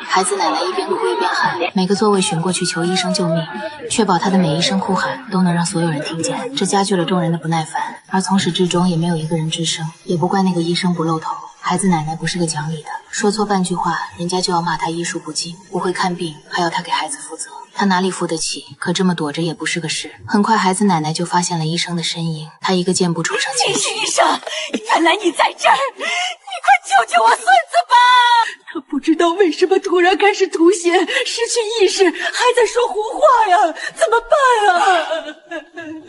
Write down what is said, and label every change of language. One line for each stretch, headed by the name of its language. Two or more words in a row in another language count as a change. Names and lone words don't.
Chinese: 孩子奶奶一邊哭一邊喊，每個座位尋過去求醫生救命，確保他的每一聲哭喊都能讓所有人聽見，這加劇了眾人的不耐煩。而從始至終也沒有一個人吱聲，也不怪那個醫生不露頭。孩子奶奶不是個講理的，說錯半句話，人家就要罵他醫術不精，不會看病，還要他給孩子負責。他哪裡負得起？可這麼躲着也不是個事。很快，孩子奶奶就發現了醫生的身影，他一個箭步衝上前去。醫生，原來你在這兒，你快救救我孫子吧！他不知道為什麼突然開始吐血，失去意識，還在說胡話呀，怎麼辦啊？